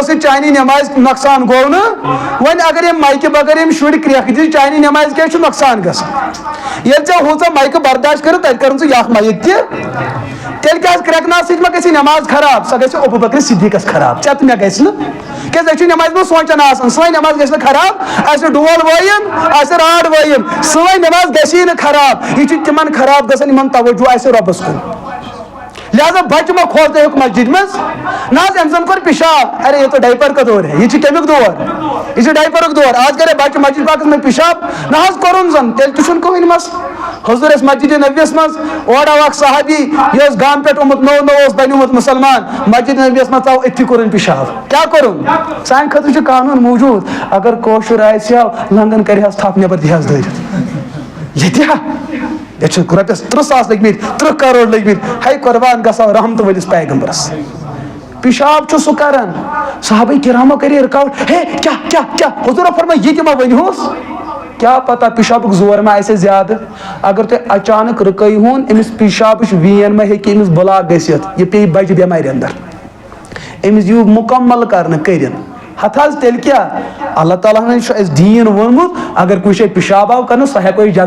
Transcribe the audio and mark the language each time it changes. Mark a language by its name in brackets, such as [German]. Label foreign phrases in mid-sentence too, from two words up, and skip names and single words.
[Kashmiri] سۭتۍ چانہِ نٮ۪مازِ نۄقصان گوٚو نہٕ وۄنۍ اگر یِم مایکہِ بغٲر یِم شُرۍ کرٛٮ۪کھ دِ چانہِ نٮ۪مازِ کیٛازِ چھُ نۄقصان گژھان ییٚلہِ ژےٚ ہُژ مایکہٕ برداشت کٔرِتھ تتہِ کرُن ژٕ یکھ مایِک تہِ تیٚلہِ کیٛازِ کرٛٮ۪کناو سۭتۍ ما گژھِ نٮ۪ماز خراب سۄ گژھِ ابوٗ بکر صدیٖقس خراب ژےٚ تہٕ مےٚ گژھِ نہٕ کیٛازِ أسۍ چھِ نٮ۪مازِ منٛز سونٛچان آسان سٲنۍ نٮ۪ماز گژھِ نہٕ خراب آسہِ ڈول وٲیِن آسہِ راڈ وٲیِن سٲنۍ نٮ۪ماز گژھی نہٕ خراب یہ چھُ تِمن خراب گژھان یِمن توجہ آسہِ رۄبس کُن لہذا بچہ ما کھوژنٲیُکھ مسجد مز نہ حظ أمۍ زن کوٚر پِشاب [Urdu] ارے یہ تو ڈایپر کا دور ہے [Kashmiri] یہ چھُ کمیُک دور یہ چھُ ڈایپرُک دور آز کرے بچہ مسجد پاکس منٛز پِشاب نہ حظ کوٚرُن زن تیٚلہِ تہِ چھُنہٕ کٕہٕنۍ مسلہٕ حضور ٲسۍ مسجد نبیس منٛز اورٕ آو اکھ صحابی یہِ اوس گامہٕ پٮ۪ٹھ آمُت نوٚو نوٚو اوس بنیومُت مُسلمان مسجد نبیس منٛز ژاو أتھی کوٚرُن پِشاب کیٛاہ کوٚرُن سانہِ خٲطرٕ چھُ قانوٗن موٗجوٗد اگر کٲشُر آسہِ ہا لنٛگن کرِہس تھپھ نٮ۪بر دِہس دٲرِتھ ییٚتہِ ہا ییٚتہِ چھِ رۄپیس 30,000 لٔگمٕتۍ 30 کروڑ لٔگمٕتۍ ہے قۄربان گژھو رحمتہٕ وٲلِس پیغمبرس پِشاب چھُ سُہ کران صحابہ کرامو کرے [Urdu] رکاوٹ ہے کیا [Kashmiri] حضورو فرمٲے یہِ تہِ ما ؤنۍہوس کیا پتہ پِشابُک زور ما آسہِ زیادٕ اگر تُہۍ اچانک رُکٲیہوٗن أمِس پِشابٕچ وین ما ہیٚکہِ أمِس بلاک گٔژھِتھ یہِ پیٚیہِ بجہِ بٮ۪مارِ اندر أمِس یِیِو مُکمل کرنہٕ کٔرِنۍ ہتھ حظ تیٚلہِ کیٛاہ اللہ تعالیٰ ہن چھُ اَسہِ دیٖن ووٚنمُت اگر کُنہِ جایہِ پِشاب آو کرنہٕ سۄ ہٮ۪کو أسۍ جگہ